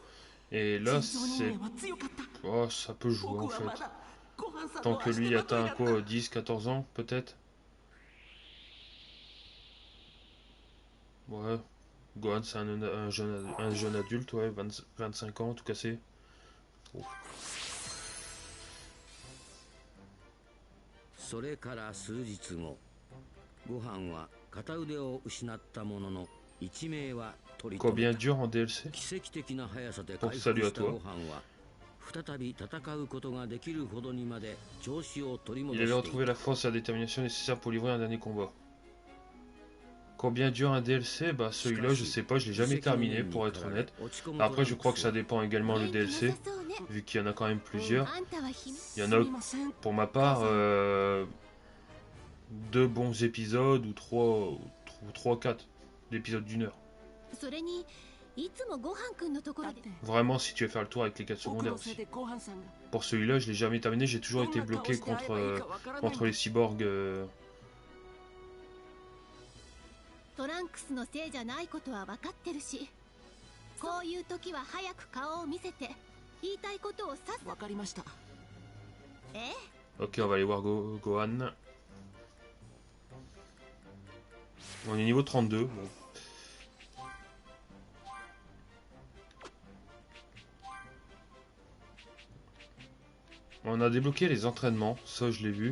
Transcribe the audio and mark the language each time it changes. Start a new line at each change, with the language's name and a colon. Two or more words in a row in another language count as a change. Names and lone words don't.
French: Et là, c'est... Oh, ça peut jouer en fait. Tant que lui atteint quoi, 10, 14 ans peut-être. Ouais, Gohan c'est un jeune adulte, ouais, 25 ans tout cassé. Oh.
Japanese: それから数日後、ご飯は片腕を失ったものの一命は取り留めた。
French: Combien dure en DLC?
Japanese: 奇跡的な速さで
French: Bon,
Japanese: 回
French: salut
Japanese: 復
French: à
Japanese: したご飯は再び戦うことができるほどにまで調子を取り戻
French: Il
Japanese: してい
French: avait
Japanese: た。
French: retrouvé la force et la détermination nécessaires pour livrer un dernier combat. Combien dure un DLC? Bah celui-là je sais pas, je l'ai jamais terminé pour être honnête. Après je crois que ça dépend également le DLC, vu qu'il y en a quand même plusieurs. Il y en a pour ma part 2 bons épisodes ou 3 4 d'épisodes d'une heure. Vraiment si tu veux faire le tour avec les 4 secondaires aussi. Pour celui-là je l'ai jamais terminé, j'ai toujours été bloqué contre les cyborgs.
Japanese: トランクスのせいじゃないことは分かってるし、こういう時は早く顔を見せて言いたいことをさっさ。分かりました。
French: Ok, on va aller voir Gohan. On est niveau 32. Bon. On a débloqué les entraînements, ça je l'ai vu.